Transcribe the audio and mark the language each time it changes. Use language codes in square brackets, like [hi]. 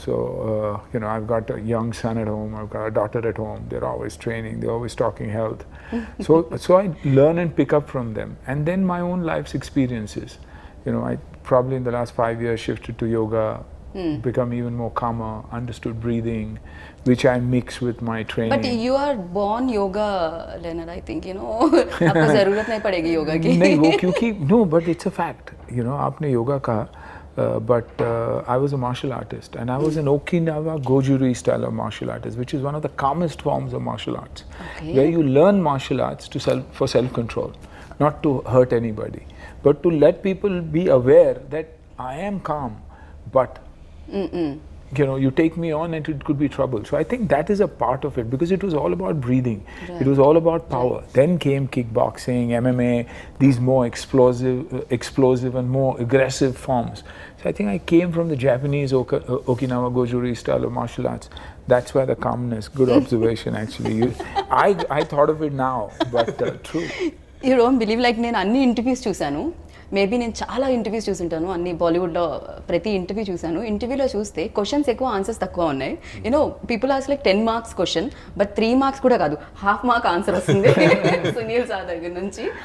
[en] So, you know, I've got a young son at home, I've got a daughter at home, they're always training, they're always talking health. So I learn and pick up from them. And then my own life's experiences. You know, I probably in the last 5 years shifted to yoga, become even more calmer, understood breathing, which I mix with my training. But you are born yoga learner, I think, you know [hi] आपको जरूरत नहीं पड़ेगी योगा की. नहीं वो क्योंकि [en] no, but it's a fact. You know, [hi] आपने योगा कहा, [en] but I was a martial artist and I was an Okinawa Gojuri style of martial artist, which is one of the calmest forms of martial arts, where you learn martial arts for self-control, not to hurt anybody, but to let people be aware that I am calm, but you know, you take me on and it could be trouble. So I think that is a part of it, because it was all about breathing. It was all about power. Then came kickboxing, MMA, these more explosive and more aggressive forms. So I think I came from the Japanese Okinawa Gojuri style of martial arts. That's why the calmness. Good observation, actually. I thought of it now, but true. You don't believe, like [te] నేను అన్ని interviews చూశాను, maybe నేను చాలా interviews చూసుంటాను, అన్ని బాలీవుడ్లో ప్రతి interview చూశాను. ఇంటర్వ్యూలో చూస్తే క్వశ్చన్స్ ఎక్కువ, ఆన్సర్స్ తక్కువ ఉన్నాయి. [en] you know people ask like 10 marks question, but 3 marks [te] కూడా కాదు, ½ మార్క్ ఆన్సర్ వస్తుంది సునీల్ సార్ దగ్గర నుంచి.